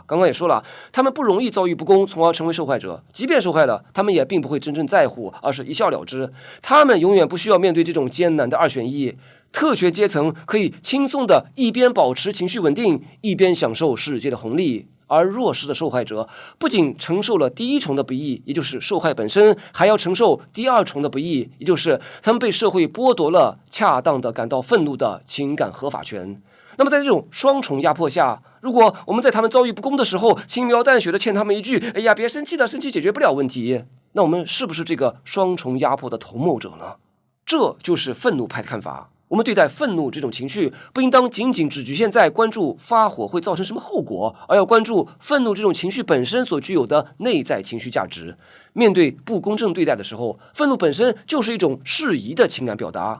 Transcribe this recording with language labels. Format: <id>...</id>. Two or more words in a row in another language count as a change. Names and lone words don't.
<zh>剛剛也說了，他們不容易遭遇不公，從而成為受害者。即便受害了，他們也並不會真正在乎，而是一笑了之。他們永遠不需要面對這種艱難的二選一。特權階層可以輕鬆地一邊保持情緒穩定，一邊享受世界的紅利。而弱勢的受害者不僅承受了第一重的不義，也就是受害本身，還要承受第二重的不義，也就是他們被社會剝奪了恰當的感到憤怒的情感合法權。那麼在這種雙重壓迫下，如果我們在他們遭遇不公的時候輕描淡寫的勸他們一句，哎呀，別生氣了，生氣解決不了問題，那我們是不是這個雙重壓迫的同謀者呢？這就是憤怒派的看法。我們對待憤怒這種情緒，不應當僅僅只局限在關注發火會造成什麼後果，而要關注憤怒這種情緒本身所具有的內在情緒價值。面對不公正對待的時候，憤怒本身就是一種適宜的情感表達。</zh>